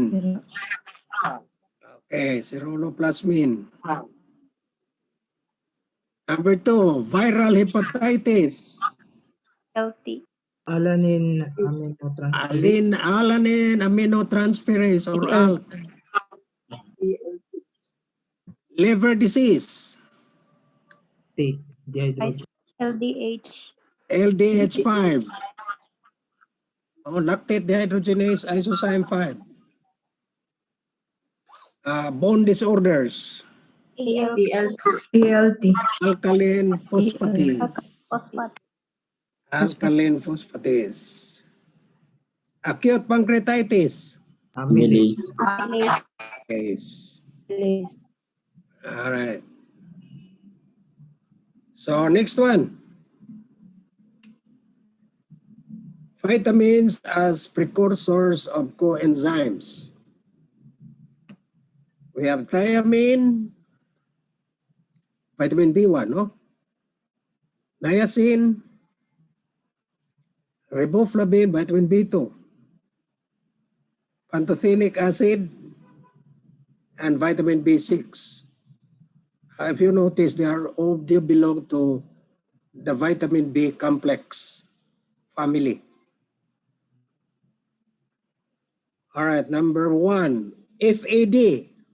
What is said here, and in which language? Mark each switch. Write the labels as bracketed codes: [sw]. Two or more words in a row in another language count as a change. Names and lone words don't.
[en] Zero. Okay, ceruloplasmin. Number 2, viral hepatitis. Healthy. Alanine aminotransferase. Alanine aminotransferase or ALT. Liver disease. T. Dehydrogenase. LDH. LDH5. Lactate dehydrogenase isozyme 5. Bone disorders. ALP. ALT. Alkaline AL. phosphatase. Phosphate. Alkaline phosphatase. Acute pancreatitis. Amylase. Amylase. Yes. Amylase. All right. So next one. Vitamins as precursors of coenzymes. We have thiamine, vitamin B1, no? Niacin, riboflavin, vitamin B2, pantothenic acid, and vitamin B6. If you notice, they belong to the vitamin B complex family. All right, number 1, FAD,